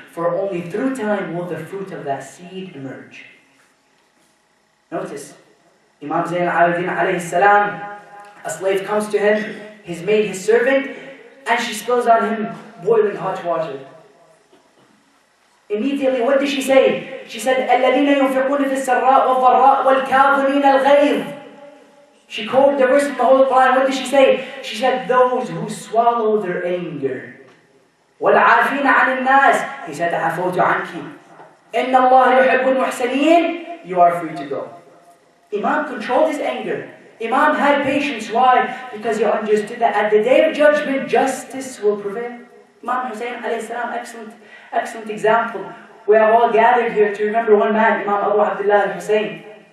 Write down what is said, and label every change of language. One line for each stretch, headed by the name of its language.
English: For only through time will the fruit of that seed emerge. Notice, Imam Zayn al-Abidin alayhi salam, a slave comes to him, his maid, his servant, and she spills on him boiling hot water. Immediately, what did she say? She said,
Arabic: الَّذِينَ يُنْفِقُونَ فِي السَّرَّاءِ وَالضَّرَّاءِ وَالْكَاظِمِينَ الْغَيْظِ.
English: She quoted the verse from the Holy Quran. What did she say? She said, those who swallow their anger.
Arabic: وَالْعَافِينَ عَنِ النَّاسِ.
English: He said,
Arabic: عَفَوْتُ عَنْكِ. إِنَّ اللَّهَ يُحِبُّ الْمُحْسَنِينَ.
English: You are free to go. Imam controlled his anger. Imam had patience. Why? Because he understood that at the day of judgment, justice will prevail. Imam Hussein alayhi salam, excellent example. We are all gathered here to remember one man, Imam Abu Abdullah al-Hussein.